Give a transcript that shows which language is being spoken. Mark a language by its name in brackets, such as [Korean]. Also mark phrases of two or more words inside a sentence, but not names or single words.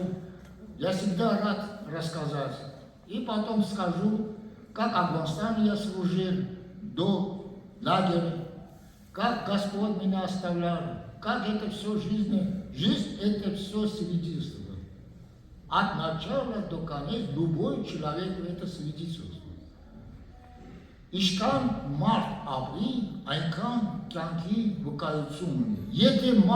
[Russian] Я всегда рад рассказать. И потом скажу, как в Афганистане я служил до лагеря, как Господь меня оставлял, как это все жизнь это все свидетельство. От начала до конца любой человек это свидетельствует. [Armenian] Իշքան մարդ ապրի, այնքան կյանքի վկայություն ունի։ Եթե